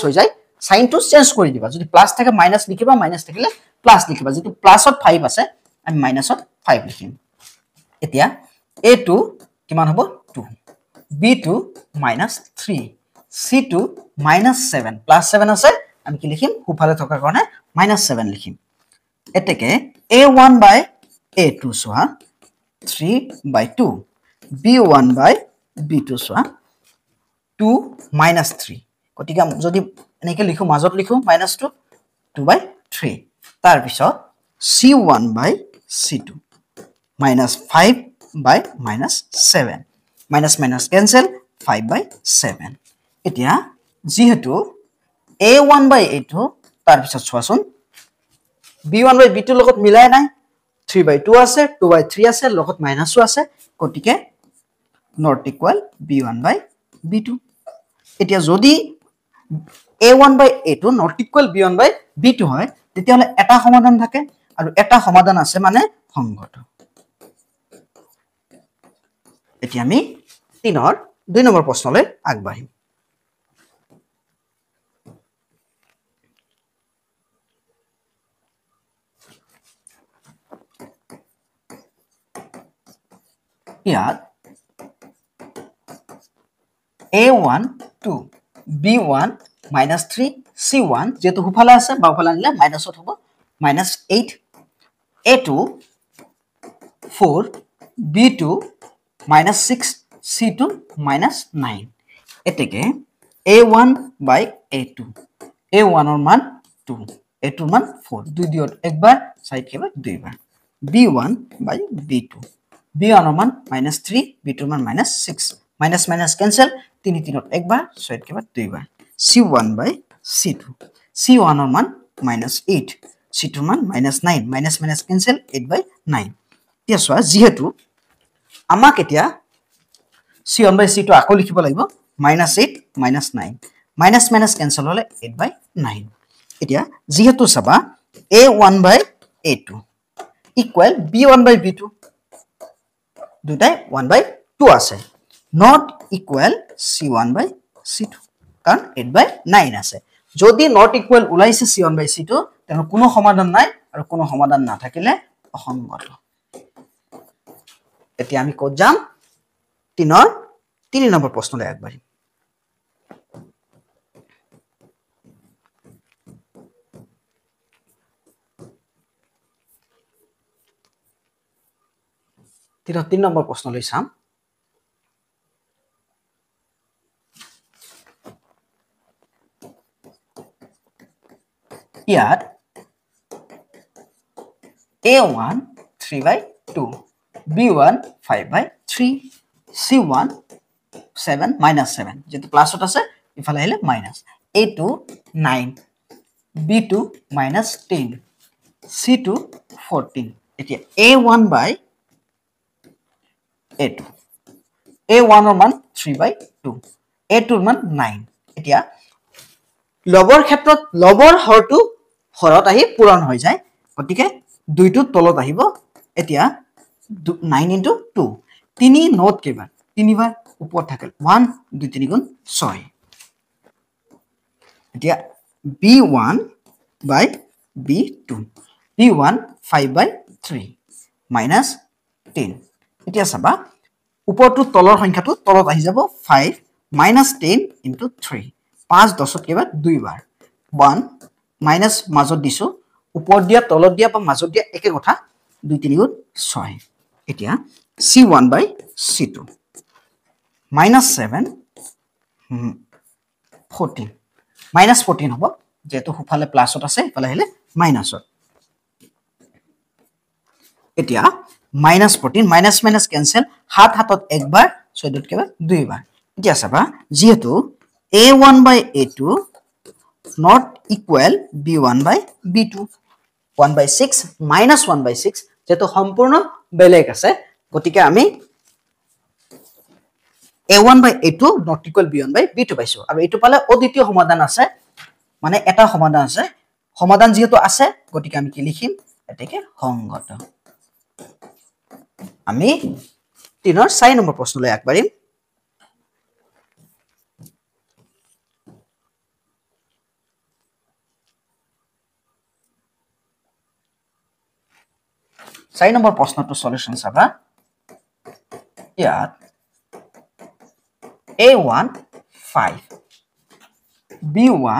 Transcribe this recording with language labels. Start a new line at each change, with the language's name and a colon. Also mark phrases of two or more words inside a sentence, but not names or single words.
Assamese: হৈ যায় সাইনটো চেঞ্জ কৰি দিবা যদি প্লাস থাকে মাইনাস লিখিবা মাইনাস থাকিলে প্লাস লিখিবা যেটো প্লাসত 5 আছে আমি মাইনাসত 5 লিখিম এতিয়া A2 কিমান হ'ব 2 B2 -3 C2 -7 প্লাস 7 আছে আমি কি লিখিম হুফালে থকাৰ কাৰণে -7 লিখিম এতেকে A1 by A2 সোৱা 3 by 2 B1 by B2 সোৱা 2 -3 গতিকে যদি এনেকে লিখো মাজত লিখো -2 2 by 3 তাৰ পিছত C1 by C2 -5 by -7
English: minus minus cancel
Assamese: 5 by 7 এতিয়া যেহেতু a1 by a2 তাৰ পিছত চোৱাচোন b1 by b2 লগত মিলাই নাই 3 by 2 আছে 2 by 3 আছে লগত মাইনাসও আছে গতিকে
English: not equal
Assamese: b1 by b2 এতিয়া যদি a1 by a2
English: not equal
Assamese: b1 by b2 হয় তেতিয়াহলে এটা সমাধান থাকে আৰু এটা সমাধান আছে মানে সংগত এতিয়া আমি 3 ৰ 2 নম্বৰ প্ৰশ্নলৈ আগবাঢ়িম ইয়াত a1 2 b1 minus 3 c1 যেহেতু হুফালে আছে বাওফালে আনিলে মাইনাসত হ'ব minus 8 a2 4 b2 minus 6 c2 minus 9 এতেকে a1 by a2 a1 ৰ মান 2 a2 ৰ মান 4 দুই দিয়ত একবাৰ সাইড কেবাৰ দুইবাৰ b1 by b2 b1 ৰ মান -3 b2 ৰ মান -6
English: minus minus cancel
Assamese: 3 3ত একবাৰ সাইড কেবাৰ দুইবাৰ c1 by c2 c1 ৰ মান -8 c2 ৰ মান -9
English: minus minus cancel
Assamese: 8 by 9 এতিয়া সোৱা যেহেতু আমাক এতিয়া c1 by c2 আকো লিখিব লাগিব -8 -9 minus
English: minus cancel
Assamese: হলে 8 by 9 এতিয়া যেহেতু সবা a1 by a2 equal b1 by b2 দুটাই 1 by 2 আছে
English: not equal
Assamese: c1 by c2 কারণ 8 by 9 আছে যদি
English: not equal
Assamese: ওলাইছে c1 by c2 তেনে কোনো সমাধান নাই আৰু কোনো সমাধান না থাকিলে অসংগত এতিয়া আমি কত যাম 3 নম্বৰ প্ৰশ্নলৈ আগবাঢ়িম তিন নম্বৰ প্ৰশ্নলৈ চাম ইয়াত a1 3 by 2 b1 5 by 3 c1 7 minus 7 যেটো প্লাসত আছে ইফালে আহিলে মাইনাস a2 9 b2 minus 10 c2 14 এতিয়া a1 by a2 a1 ৰ মান 3 by 2 a2 ৰ মান 9 এতিয়া লবৰ ক্ষেত্ৰত লবৰ হৰটো হৰত আহি পূৰণ হৈ যায় গতিকে দুইটো তলত আহিব এতিয়া 9 into 2 তিনি নোট কেবাৰ তিনিবাৰ ওপৰ থাকিল 1 2 3 গুণ 6 এতিয়া b1 by b2 b1 5 by 3 minus 10 এতিয়া চাবা ওপৰটো তলৰ সংখ্যাটো তলত আহি যাব 5 minus 10 into 3 5 10ত কেবাৰ দুইবাৰ 1 minus মাজত দিছো ওপৰ দিয়া তলত দিয়া বা মাজত দিয়া একে কথা 2 3 গুণ 6 এতিয়া c1 by c2 minus 7 14 minus 14 হ'ব যেটো হুফালে প্লাসত আছে ইফালে আহিলে মাইনাসত এতিয়া minus 14
English: minus minus cancel
Assamese: হাত হাতত একবাৰ 14ত কেবাৰ দুইবাৰ এতিয়া চাবা যেহেতু a1 by a2
English: not equal
Assamese: b1 by b2 1 by 6 minus 1 by 6 যেটো সম্পূৰ্ণ বেলেগ আছে গতিকে আমি a1 by a2
English: not equal
Assamese: b1 by b2 পাইছো আৰু এটো পালে অদ্বিতীয় সমাধান আছে মানে এটা সমাধান আছে সমাধান যেহেতু আছে গতিকে আমি কি লিখিম এটাকে সংগত আমি 3 ৰ 4 নম্বৰ প্ৰশ্নলৈ আগবাঢ়িম চাৰি নম্বৰ প্ৰশ্নটো সলিউশন চাবা ইয়াত a1 5 b1